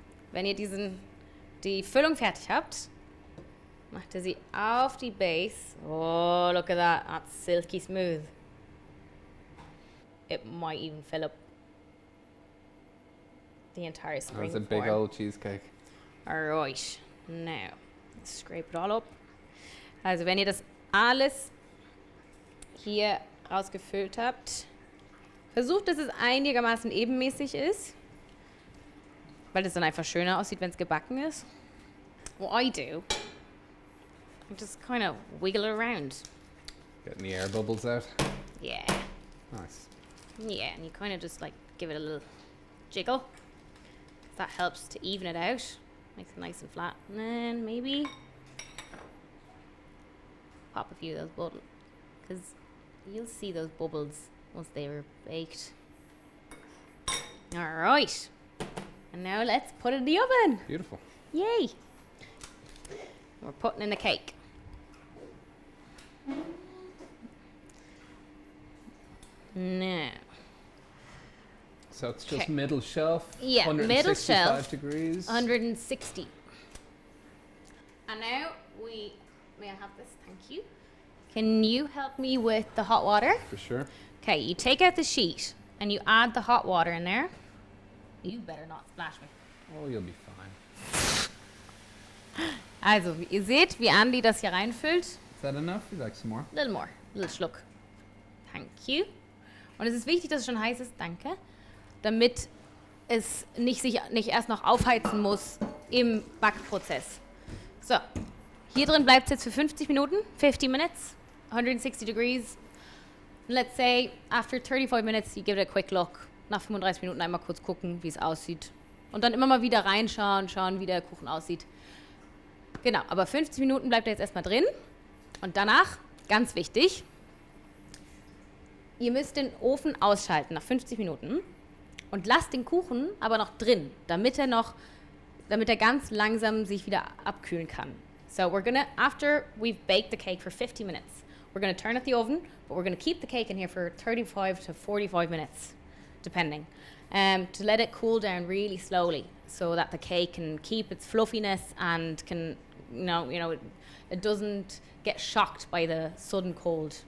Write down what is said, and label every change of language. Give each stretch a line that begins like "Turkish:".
German: Wenn ihr die Füllung fertig habt, macht ihr sie auf die Base.
English: Oh, look at that. That's silky smooth. It might even fill up the entire spring That's a big form. old cheesecake. Alright, now scrape it all up.
German: Also wenn ihr das alles hier rausgefüllt habt, versucht, dass es einigermaßen ebenmäßig ist, weil es dann einfach schöner aussieht, wenn es gebacken ist.
English: What I do, I just kind of wiggle it around. Getting the air bubbles out. Yeah, Nice. yeah, and you kind of just like give it a little jiggle. That helps to even it out, makes it nice and flat. And then maybe pop a few of those bubbles, because you'll see those bubbles once they were baked. All right, and now let's put it in the oven. Beautiful. Yay! We're putting in the cake. Now, So it's just Okay. middle shelf. Yeah, middle 165 shelf, degrees. 160. And now may I have this? Thank you. Can you help me with the hot water? For sure. Okay, you take out the sheet and you add the hot water in there. You better not splash me. Oh, you'll be fine.
German: Also, ihr seht, wie Andy das hier reinfüllt.
English: Is that enough? You'd like some more? Little more, little Schluck. Thank you.
German: Und es ist wichtig, dass es schon heiß ist, danke, damit es nicht erst noch aufheizen muss im Backprozess. So, hier drin bleibt es jetzt für 50 Minuten,
English: 50 minutes, 160 degrees. Let's say, after 35 minutes, you give it a quick look.
German: Nach 35 Minuten einmal kurz gucken, wie es aussieht. Und dann immer mal wieder reinschauen, schauen, wie der Kuchen aussieht. Genau, aber 50 Minuten bleibt er jetzt erstmal drin. Und danach, ganz wichtig, ihr müsst den Ofen ausschalten nach 50 Minuten und lasst den Kuchen aber noch drin, damit er ganz langsam sich wieder abkühlen kann.
English: So we're gonna, after we've baked the cake for 50 minutes, we're gonna turn off the oven, but we're gonna keep the cake in here for 35 to 45 minutes, depending, to let it cool down really slowly so that the cake can keep its fluffiness and can, it doesn't get shocked by the sudden cold.